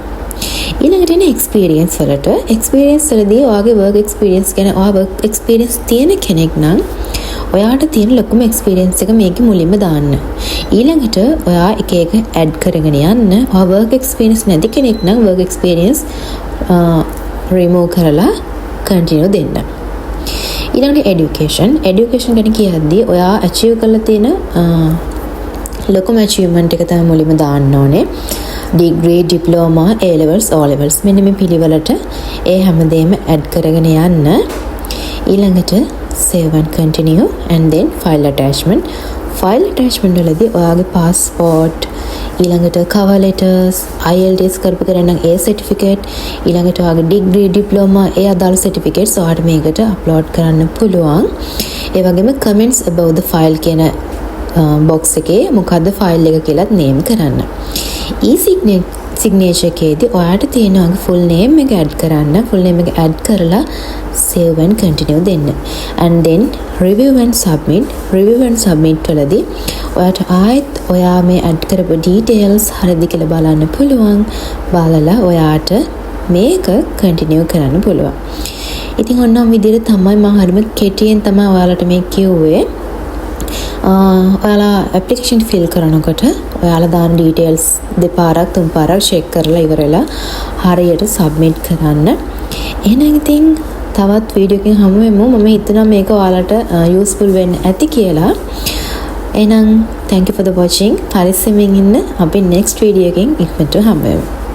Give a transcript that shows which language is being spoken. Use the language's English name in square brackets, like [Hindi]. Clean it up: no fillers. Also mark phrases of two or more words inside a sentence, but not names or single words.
[Sinhala] ඊළඟට එන experience වලදී ඔයාගේ [English] work experience [Sinhala] ගැන ඔයා [English] work experience [Sinhala] තියෙන කෙනෙක් නම් ඔයාට තියෙන ලොකුම experience එක මේකේ මුලින්ම දාන්න. ඊළඟට ඔයා එක එක add කරගෙන යන්න. ඔයා [English] work experience [Sinhala] නැති කෙනෙක් නම් [English] work experience [Sinhala] remove කරලා continue දෙන්න. ඊළඟට education ගැන කියද්දී ඔයා achieve කරලා තියෙන ලොකුම achievement එක තමයි මුලින්ම දාන්න ඕනේ. [English] degree, diploma, A levels, O levels [Sinhala] මෙන්න මේ පිළිවෙලට ඒ හැමදේම add කරගෙන යන්න. ඊළඟට [English] save and continue and then file attachment [Sinhala] වලදී ඔයාගේ passport, ඊළඟට [English] cover letters, [Sinhala] IELTS කරපු කරන නම් ඒ certificate, ඊළඟට ඔයාගේ [English] degree, diploma [Sinhala] ඒ අදාළ certificates ඔයාට මේකට upload කරන්න පුළුවන්. ඒ වගේම [English] comments about the file [Sinhala] කියන box එකේ මොකද්ද file එක කියලාත් name කරන්න. signature එකේදී ඔයාට තියෙන ඔයාගේ [English] full name [Sinhala] එක add කරන්න. [English] full name [Sinhala] එක add කරලා [English] save and continue [Sinhala] දෙන්න. [English] and then review and submit [Sinhala] වලදී ඔයාට ආයෙත් ඔයා මේ add කරපු details හරියද කියලා බලන්න පුළුවන්. බලලා ඔයාට මේක continue කරන්න පුළුවන්. ඉතින් ඔන්න විදිහට තමයි මම හරියම කෙටියෙන් තමයි ඔයාලට මේ කිව්වේ. ඔයාලා [English] application fill [Sinhala] කරනකොට ඔයාලා දාන details දෙපාරක් තුන් පාරක් check කරලා ඉවරලා හරියට submit කරන්න. එහෙනම් ඉතින් තවත් වීඩියෝ එකකින් හමු වෙමු. මම හිතනවා මේක ඔයාලට useful වෙන්න ඇති කියලා. එහෙනම් [English] thank you for the watching. [Sinhala] පරිස්සමෙන් ඉන්න. අපි [English] next video [Sinhala] එකකින් ඉක්මනට හමු වෙමු.